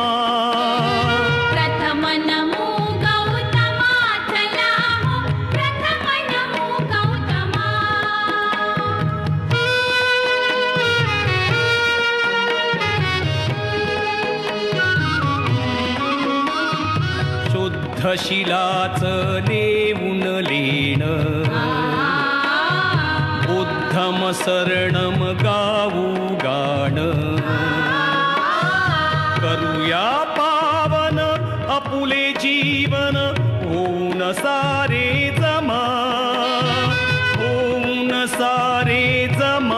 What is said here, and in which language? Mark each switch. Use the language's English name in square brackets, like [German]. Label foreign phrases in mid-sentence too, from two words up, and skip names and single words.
[Marathi] प्रथम नमो गौतमा, चला हो प्रथम नमो गौतमा. शुद्ध शिलाच लेऊन लेण, [Pali] बुद्धम शरणम [Marathi] गाऊ गाण, करूया पावन आपुले जीवन, होऊन सारे जमा, होऊन सारे जमा.